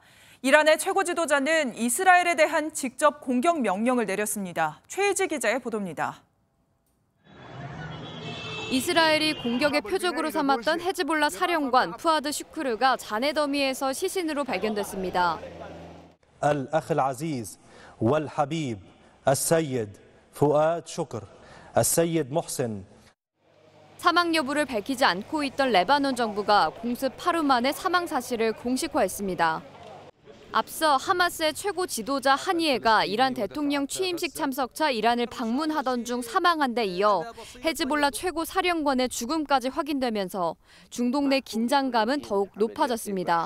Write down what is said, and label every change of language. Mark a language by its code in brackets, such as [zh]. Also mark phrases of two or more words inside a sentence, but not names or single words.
[ko] 이란의 최고 지도자는 이스라엘에 대한 직접 공격 명령을 내렸습니다. 최희지 기자의 보도입니다. 이스라엘이 공격의 표적으로 삼았던 헤즈볼라 사령관 푸아드 슈크르가 잔해 더미에서 시신으로 발견됐습니다. [ar] الأخ العزيز والحبيب السيد فؤاد شكر السيد محسن. [ko] 사망 여부를 밝히지 않고 있던 레바논 정부가 공습 하루 만에 사망 사실을 공식화했습니다. 앞서 하마스의 최고 지도자 하니에가 이란 대통령 취임식 참석차 이란을 방문하던 중 사망한 데 이어 헤즈볼라 최고 사령관의 죽음까지 확인되면서 중동 내 긴장감은 더욱 높아졌습니다.